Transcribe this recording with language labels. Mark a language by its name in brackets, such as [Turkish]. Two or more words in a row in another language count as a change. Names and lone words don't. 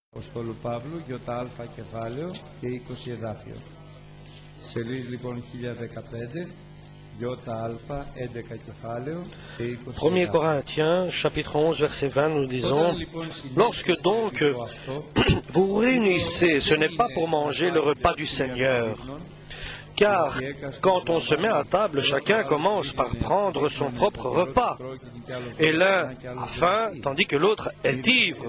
[Greek] Αποστόλου Παύλου, ΙΑ κεφάλαιο και 20 εδάφιο. Σελίδα λοιπόν 1015, ΙΑ 11 κεφάλαιο και 20 [French] 1 Corinthiens, chapitre 11, verset 20, nous disons, lorsque donc vous vous réunissez, ce n'est pas pour manger le repas du Seigneur, car quand on se met à table, chacun commence par prendre son propre repas, et l'un a faim, tandis que l'autre est ivre.